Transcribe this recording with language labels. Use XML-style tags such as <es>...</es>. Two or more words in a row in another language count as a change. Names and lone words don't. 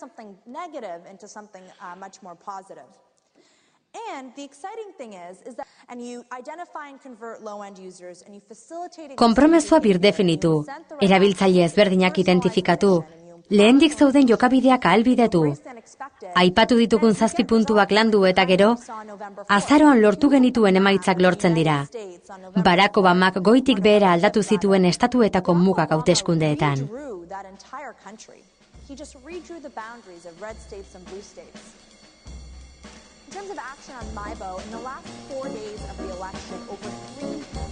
<eu>Konpromezua birdefinitu, erabiltzaile ezberdinak identifikatu, lehendik zeuden jokabideak ahalbidetu. Aipatu ditugun 7 puntuak landu eta gero, azaroan lortu genituen emaitzak lortzen dira. Barack Obamak goitik behera aldatu zituen estatuetako mugak hauteskundeetan.</eu> <en>In terms of action on MIBO, in the last 4 days of the election, over 3</en>